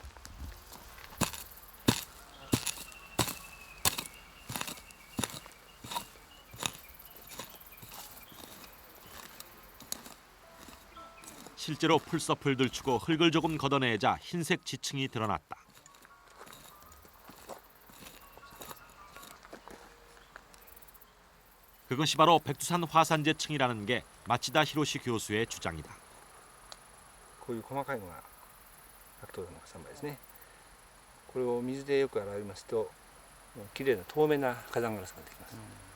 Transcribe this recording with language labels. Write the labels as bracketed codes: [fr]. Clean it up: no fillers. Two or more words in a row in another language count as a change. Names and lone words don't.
[ko] 실제로 풀섭을 들추고 흙을 조금 걷어내자 흰색 지층이 드러났다. 그것이 바로 백두산 화산재층이라는 게 마치다 히로시 교수의 주장이다. [ja] こういう細かいのが白桃の火山灰ですね。これを水でよく洗いますときれいな透明な火山ガラスができます。